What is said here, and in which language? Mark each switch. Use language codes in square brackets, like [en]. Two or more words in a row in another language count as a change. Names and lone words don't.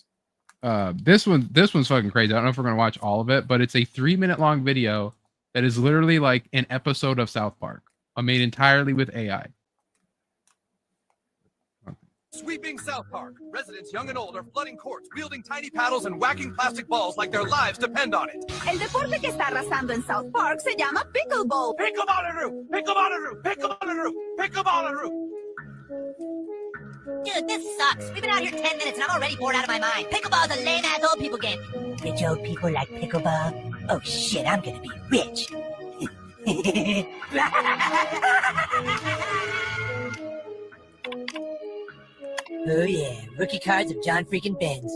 [en] This one's fucking crazy. I don't know if we're gonna watch all of it, but it's a 3-minute long video that is literally like an episode of South Park, made entirely with AI. Sweeping South Park. Residents young and old are flooding courts, wielding tiny paddles and whacking plastic balls like their lives depend on it. [es] El deporte que está arrasando en South Park se llama pickleball. [en] Pickleball-a-roo! Pickleball-a-roo! Pickleball-a-roo! Pickleball-a-roo! Dude, this sucks. We've been out here 10 minutes and I'm already bored out of my mind. Pickleball's a lame-ass old people game. Rich old people like pickleball? Oh shit, I'm gonna be rich. Oh yeah, rookie cards of John freaking Benz.